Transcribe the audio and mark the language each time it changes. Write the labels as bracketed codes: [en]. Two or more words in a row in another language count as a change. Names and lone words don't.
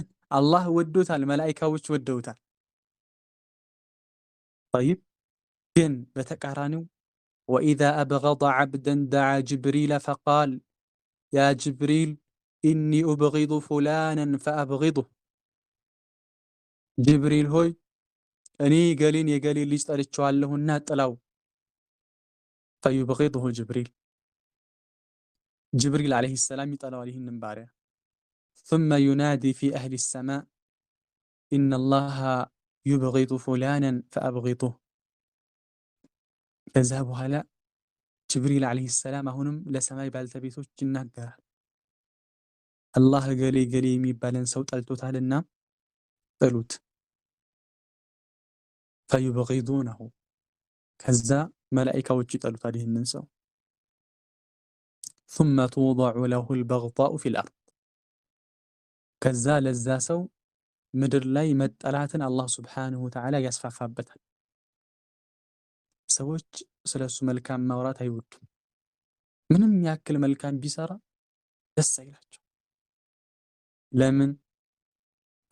[am] አላህ ወዶታል፣ መላኢካዎች ወደውታል። ጠይብ፣ ግን በተቃራኒው [ar] وإذا أبغض عبدا دعا جبريل فقال يا جبريل إني أبغض فلانا فأبغضه። [am] ጅብሪል ሆይ እኔ ገሌን የገሌ ልጅ ጠልቼዋለሁና ጥላው። [ar] فيبغضه جبريل عليه السلام [am] ይጠላዋል ይህንን ባሪያ። [ar] ثم ينادي في أهل السماء إن الله يبغض فلانا فأبغضه። [am] ከዛ በኋላ [ar] جبريل عليه السلام [am] አሁንም ለሰማይ ባልተቤቶች ይናገራል። አላህ ገሌ ገሌ የሚባለን ሰው ጠልቶታልና ጥሉት። [ar] ፈዩብጊዱነሁ፣ [am] ከዛ መላኢካዎች ይጠሉታል ይህንን ሰው። [ar] ثم توضع له البغضاء في الأرض، [am] ከዛ ለዛ ሰው ምድር ላይ መጠላትን አላህ [ar] سبحانه وتعالى [am] ያስፋፋበታል። ሰዎች ስለሱ መልካም ማውራት አይወዱም። ምንም ያክል መልካም ቢሰራ ደስ አይላቸው። ለምን?